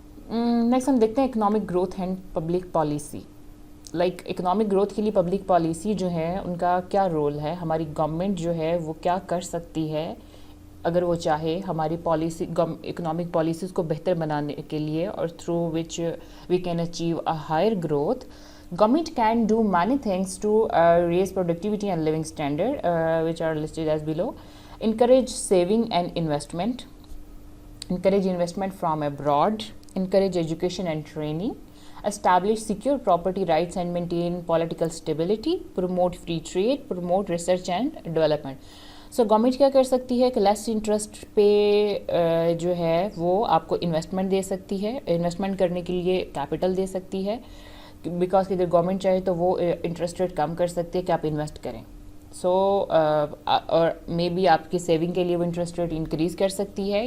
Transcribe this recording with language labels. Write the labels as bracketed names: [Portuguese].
[Urdu] Next ہم دیکھتے ہیں economic growth and public policy. Like economic growth کے لیے پبلک پالیسی جو ہے ان کا کیا رول ہے, ہماری گورنمنٹ جو ہے وہ کیا کر سکتی ہے اگر وہ چاہے ہماری پالیسی اکنامک پالیسیز کو بہتر بنانے کے لیے, اور [English] Through which we can achieve a higher growth. Government can do many things to raise productivity and living standard, which are listed as below. Encourage saving and investment. Encourage investment from abroad. Encourage education and training. Establish secure property rights and maintain political stability. Promote free trade. Promote research and development. [Urdu] So government کیا کر سکتی ہے کہ less interest پہ جو ہے وہ آپ کو انویسٹمنٹ دے سکتی ہے, انویسٹمنٹ کرنے کے لیے کیپٹل دے سکتی ہے, بیکاز کہ اگر گورنمنٹ چاہے تو وہ انٹرسٹ ریٹ کم کر سکتی ہے کہ آپ انویسٹ کریں. سو اور مے بی آپ کی سیونگ کے لیے وہ انٹرسٹ ریٹ انکریز کر سکتی ہے.